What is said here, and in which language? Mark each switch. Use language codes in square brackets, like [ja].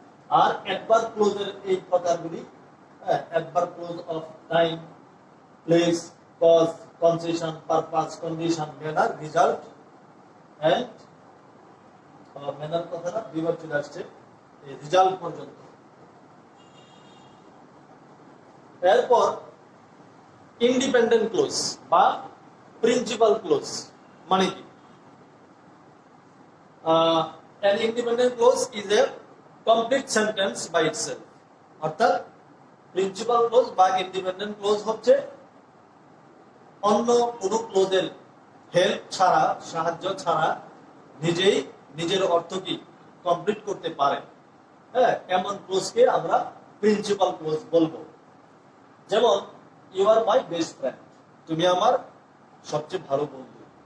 [bn] আর adverb ক্লোজের এই প্রকারগুলি: adverb close of time, place, cause, concession, purpose, condition, manner, result and manner কথাটা বিভাগ চলে আসছে এই রিজাল্ট পর্যন্ত। এরপর ইন্ডিপেন্ডেন্ট ক্লোজ বা প্রিন্সিপাল ক্লোজ মানে কি? [en] an independent clause is a complete sentence by itself। [bn] অর্থাৎ প্রিন্সিপাল ক্লোজ বা ইন্ডিপেন্ডেন্ট ক্লোজ হচ্ছে অন্য কোনো ক্লোজের হেল্প ছাড়া, সাহায্য ছাড়া নিজেই নিজের অর্থ কি কমপ্লিট করতে পারে। এমন ক্লোজকে আমরা প্রিন্সিপাল ক্লোজ বলবো। যেমন [en] you are my best friend, [bn] তুমি আমার সবচেয়ে ভালো বন্ধু।